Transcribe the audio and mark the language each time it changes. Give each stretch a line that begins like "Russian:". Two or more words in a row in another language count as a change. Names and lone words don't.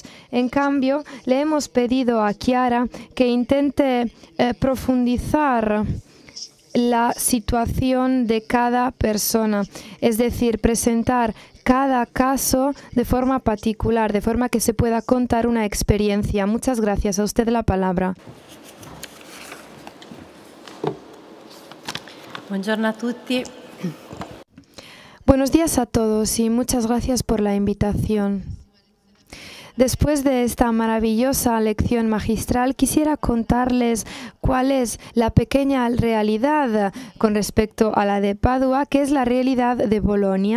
Spanish: En cambio, le hemos pedido a Chiara que intente profundizar la situación de cada persona, es decir, presentar cada caso de forma particular, de forma que se pueda contar una experiencia. Muchas gracias. A usted la palabra.
Italian: Buongiorno a tutti.
Spanish: Buenos días a todos y muchas gracias por la invitación. Después de esta maravillosa lección magistral, quisiera contarles cuál es la pequeña realidad con respecto a la de Padua, que es la realidad de Bolonia.